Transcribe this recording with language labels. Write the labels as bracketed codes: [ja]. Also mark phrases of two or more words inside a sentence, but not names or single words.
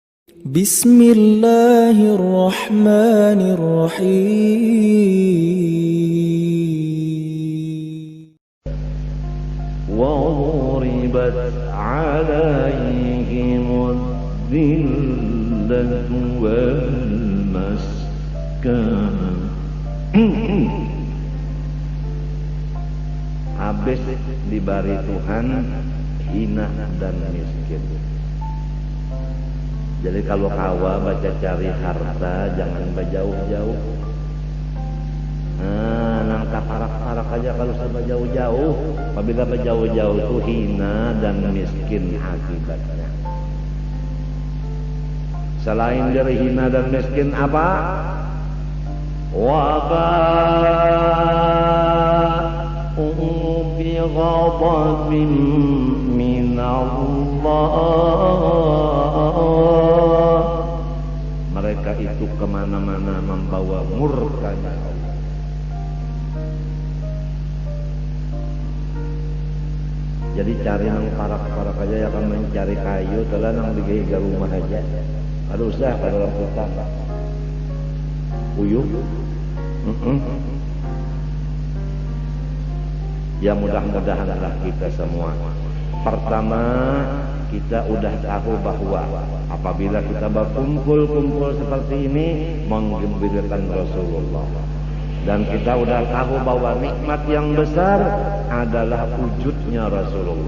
[ar] Bismillahirrahmanirrahim. وضربت عليهم الذلة والمسكنة. [id] Habis diberi Tuhan hina dan miskin. [bjn] Jadi kalau kawa baca cari harta jangan berjauh-jauh. Nangka parak-parak aja kalau sampai jauh-jauh. [id] Apabila berjauh-jauh itu hina dan miskin akibatnya. Selain dari hina dan miskin apa? [ar] Waba'u bi ghadabin min Allah. [id] Mereka itu kemana-mana membawa murkanya Allah. [bjn] Jadi cari nang parak-parak aja ya kan mencari kayu telah nang digawe rumah aja. [id] Ada usah pada orang kita. [bjn] Uyuh. [id] Ya mudah-mudahanlah kita semua. Pertama, kita udah tahu bahwa apabila kita berkumpul-kumpul seperti ini menggembirakan Rasulullah. Dan kita udah tahu bahwa nikmat yang besar adalah wujudnya Rasulullah.